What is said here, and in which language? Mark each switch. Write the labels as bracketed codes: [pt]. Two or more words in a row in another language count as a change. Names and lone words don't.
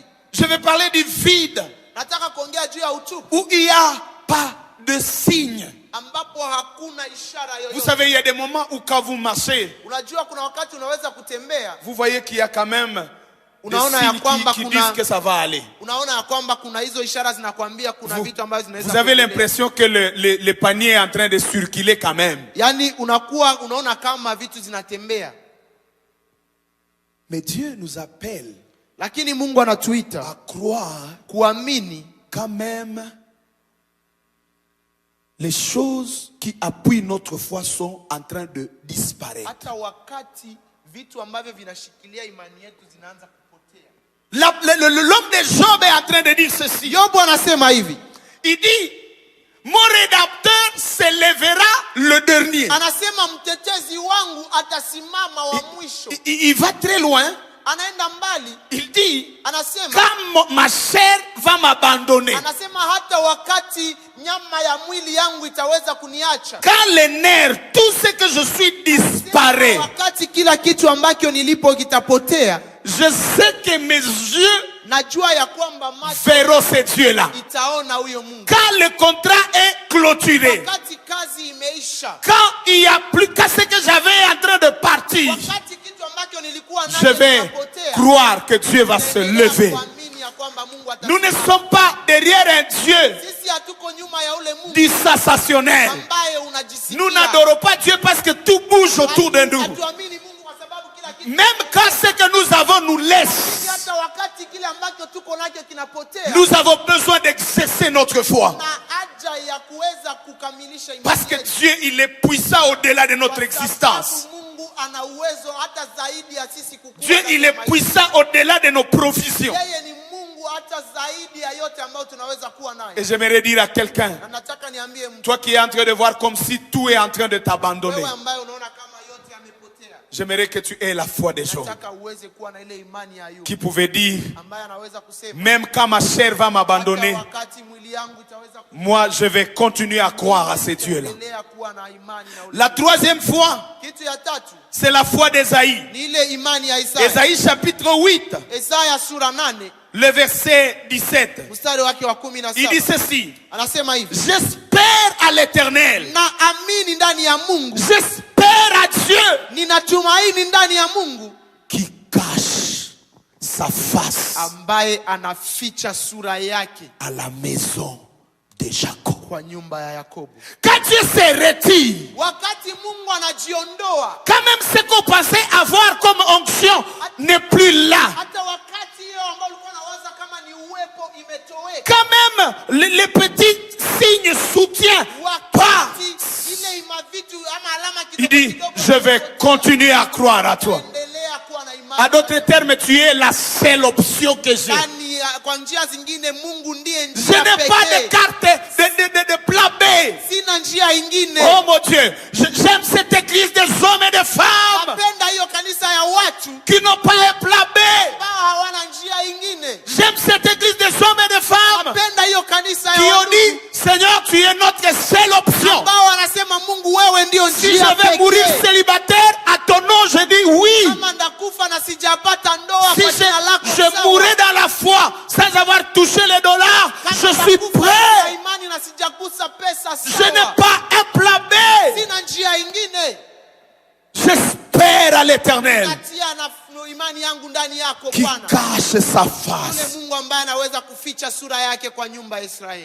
[fr] Je vais parler du vide [sw] Nataka kuongea juu ya utupu [fr] où il n'y a pas de signe. [sw] ambapo hakuna ishara [fr] Vous [sw] yoyote. [fr] savez, il y a des moments où quand vous marchez, [sw] Unajua kuna wakati unaweza kutembea, [fr] vous voyez qu'il y a quand même des [sw] unaona ya [fr] signes [sw] kwamba [fr] qui [sw] kuna [fr] disent que ça va aller. [sw] unaona ya kwamba kuna hizo ishara zinakwambia kuna vitu ambavyo zinaweza [fr] Vous avez [sw] kuendelea. [fr] l'impression que le panier est en train de circuler quand même. [sw] Yaani unaona kama vitu zinatembea. [fr] Mais Dieu nous appelle [sw] Lakini Mungu anatuita [fr] à croire [sw] kuamini [fr] quand même les choses qui appuient notre foi sont en train de disparaître. [sw] hata wakati vitu ambavyo vinashikilia imani yetu zinaanza kupotea. [fr] L'homme de Job est en train de dire ceci. [sw] Yobu anasema hivi. [fr] Il dit, mon rédempteur s'élèvera le dernier. [sw] Anasema mtetezi wangu atasimama wa mwisho. [fr] Il va très loin. [sw] Anaenda mbali. [fr] Il dit, [sw] Anasema [fr] quand ma chair va m'abandonner, [sw] anasema hata wakati nyama ya mwili yangu itaweza kuniacha. [fr] quand les nerfs, tout ce que je suis disparaît, [sw] Wakati kila kitu ambacho nilipo kitapotea, [fr] je sais que mes yeux [sw] najua ya kwamba macho [fr] verront ce Dieu-là. [sw] itaona huyo Mungu. [fr] Quand le contrat est clôturé, [sw] Wakati kazi imeisha, [fr] quand il n'y a plus qu'à ce que j'avais en train de partir, [sw] wakati kitu ambacho nilikuwa [fr] je [sw] nacho [fr] vais [sw] kinapotea, [fr] croire que Dieu va se lever. [sw] kuamini ya kwamba Mungu [fr] Nous ne [sw] atasimama. [fr] sommes pas derrière un Dieu [sw] Sisi hatuko nyuma ya ule Mungu [fr] du sensationnel. [sw] ambaye unajisikia. [fr] Nous n'adorons pas Dieu parce que tout bouge autour de nous. [sw] Hatuamini Mungu kwa sababu kila kitu. [fr] Même quand ce que nous avons nous laisse, [sw] Hata wakati kile ambacho tuko nacho kinapotea, [fr] nous avons besoin d'exercer notre foi. [sw] na haja ya kuweza kukamilisha imani [fr] Parce que [sw] yetu. [fr] Dieu, il est puissant au-delà de notre [sw] Kwa [fr] existence. [sw] sababu Mungu ana uwezo hata zaidi ya sisi kukua. [fr] Dieu, il est puissant au-delà de nos provisions. [sw] Yeye ni Mungu hata zaidi ya yote ambayo tunaweza kuwa nayo. [fr] Et j'aimerais dire à quelqu'un, [sw] Na nataka niambie mtu, [fr] toi qui es en train de voir comme si tout est en train de t'abandonner, [sw] wewe ambaye unaona kama yote yamepotea, [fr] j'aimerais que tu aies la foi des gens [sw] nataka uweze kuwa na ile imani ya Ayubu [fr] qui pouvaient dire, [sw] ambaye anaweza kusema [fr] même quand ma chair va m'abandonner, [sw] hata wakati mwili yangu itaweza [fr] moi je vais continuer à croire à ces dieux-là. [sw] kuendelea kuwa na imani na ule. [fr] La troisième foi, [sw] Kitu ya tatu [fr] c'est la foi d'Ésaïe. [sw] ni ile imani ya Isaya. [fr] Ésaïe chapitre 8, [sw] Isaya sura 8 [fr] le verset 17. [sw] mstari wake wa [fr] Il dit [sw] 17 [fr] ceci, [sw] anasema hivi: [fr] j'espère à l'Éternel, [sw] na amini ndani ya Mungu, [fr] j'espère à Dieu [sw] ninatumaini ndani ya Mungu [fr] qui cache sa face [sw] ambaye anaficha sura yake [fr] à la maison de Jacob. [sw] kwa nyumba ya Yakobo. [fr] Quand Dieu se retire, [sw] Wakati Mungu anajiondoa, [fr] quand même ce qu'on pensait avoir comme onction n'est plus là. [sw] hata wakati hiyo ambao ulikuwa unawaza kama ni uwepo imetoweka, [fr] Quand même les petits signes soutiennent pas. [sw] wakati ile mavitu ama alama [fr] Il [sw] kidogo [fr] dit, [sw] kidogo [fr] je vais continuer à croire à toi. [sw] endelea kuwa na imani. [fr] À d'autres termes, tu es la seule option que j'ai. [sw] Yaani, kwa njia zingine Mungu ndiye [fr] Je [sw] njia [fr] n'ai pas de [sw] pekee. [fr] carte de plan B. [sw] Sina njia ingine. [fr] Oh mon Dieu, j'aime cette église des hommes et des femmes [sw] Napenda hiyo kanisa ya watu [fr] qui n'ont pas un plan B. [sw] ambao hawana njia ingine. [fr] J'aime cette église des hommes et des femmes [sw] Napenda hiyo kanisa [fr] qui [sw] ya [fr] ont [sw] watu [fr] dit, Seigneur, tu es notre seule option. [sw] ambao wanasema Mungu wewe ndio [fr] Si [sw] njia [fr] je vais mourir [sw] pekee. [fr] célibataire, à ton nom, je dis oui. [sw] Kama ndakufa na sijapata ndoa [fr] Si [sw] kwa jina lako [fr] je [sw] sawa. [fr] mourrais dans la foi sans avoir touché les dollars, [sw] Kama [fr] je suis [sw] ndakufa na [fr] prêt. [sw] imani na sijagusa pesa [fr] Je n'ai [sw] sawa. [fr] pas un plan B. [sw] Sina njia ingine. [fr] J'espère à l'Éternel [sw] Natia na imani yangu ndani yako [fr] qui [sw] Bwana. [fr] cache sa [sw] Yule [fr] face. [sw] Mungu ambaye anaweza kuficha sura yake kwa nyumba ya Israeli.